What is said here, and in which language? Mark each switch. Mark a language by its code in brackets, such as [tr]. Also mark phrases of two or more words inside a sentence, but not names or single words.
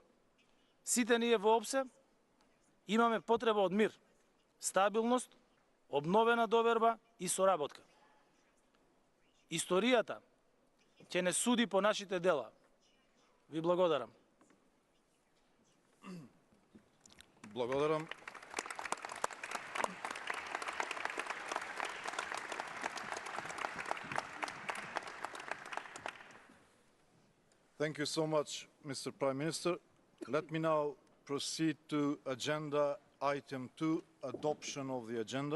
[mk] Сите ние во OSCE имаме потреба од мир, стабилност, обновена доверба и соработка. Историјата ќе не суди по нашите дела. Ви благодарам. Благодарам. [en] Thank you so much, Mr. Prime Minister. Let me now proceed to agenda item 2, adoption of the agenda.